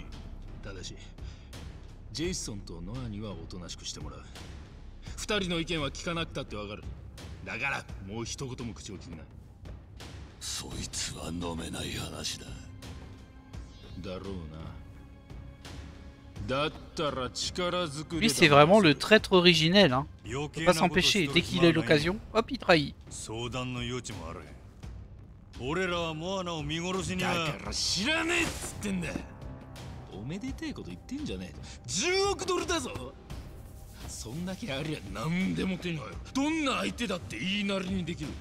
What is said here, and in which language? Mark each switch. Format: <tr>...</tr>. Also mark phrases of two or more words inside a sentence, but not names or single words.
<ja>ただしジェイソンとノアにはおとなしくしてもらう。二人の意見は聞かなくたってわかる。だからもう一言も口を聞くな。そいつは飲めない話だ。だろうな。だったら力ずく</ja> <fr>Lui, c'est vraiment le traître originel. Hein. On peut pas s'empêcher. Dès qu'il a l'occasion, hop, il trahit.</fr> <ja>相談の余地もある。俺らはモアナを見殺しには。だから知らねえっつってんだ。おめでてえこと言ってんじゃねえ。10億ドルだぞ。そんだけありゃ何でも手に入る。どんな相手だって言いなりにできる。</ja>